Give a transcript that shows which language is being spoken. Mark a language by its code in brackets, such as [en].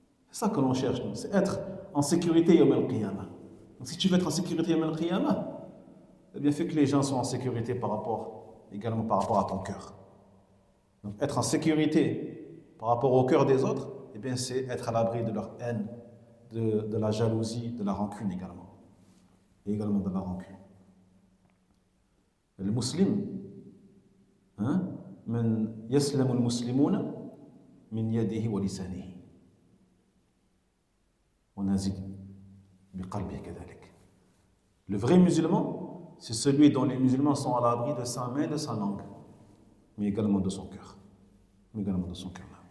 [fr] C'est ça que l'on cherche, c'est être en sécurité yawm al-qiyamah. Donc si tu veux être en sécurité yawm al-qiyamah, eh bien fais que les gens soient en sécurité également par rapport à ton cœur. Donc être en sécurité par rapport au cœur des autres, eh bien c'est être à l'abri de leur haine, de la jalousie, de la rancune également. Et également de la rancune. Le musulman, [ar] من يسلم المسلمون من يده ولسانه ونزيد بقلبه كذلك. [fr] Le vrai musulman, c'est celui dont les musulmans sont à l'abri de sa main, de sa langue, mais également de son cœur. Mais également de son cœur.